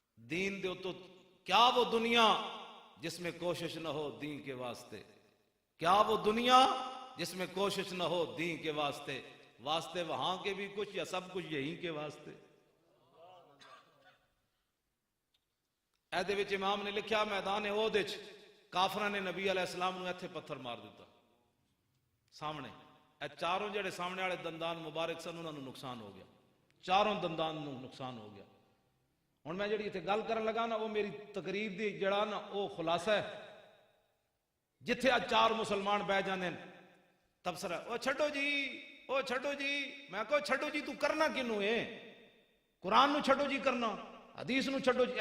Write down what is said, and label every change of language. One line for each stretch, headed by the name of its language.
Urdu: دین دے تو کیا وہ دنیا جس میں کوشش نہ ہو دین کے واسطے، کیا وہ دنیا جس میں کوشش نہ ہو دین کے واسطے، واسطے وہاں کے بھی کچھ یا سب کچھ یہی کے واسطے.
Punjabi: ایدے وچ امام نے لکھا میدان احد وچ کافراں نے نبی علیہ السلام نو ایتھے پتھر مار دیتا سامنے. اے چاروں جڑے سامنے والے دندان مبارک سن انہاں نو نقصان ہو گیا، چاروں دندان نو نقصان ہو گیا. ہن میں جڑی ایتھے گل کرن لگا نا وہ میری تقریر دی جڑا نا وہ خلاصہ ہے. جتھے آ 4 مسلمان بہ جاندے تبصرہ او چھڈو جی، او چھڈو جی. میں کہو چھڈو جی تو کرنا کینوں ہے؟ قرآن نو چھڈو جی کرنا، حدیث نو چھڈو جی.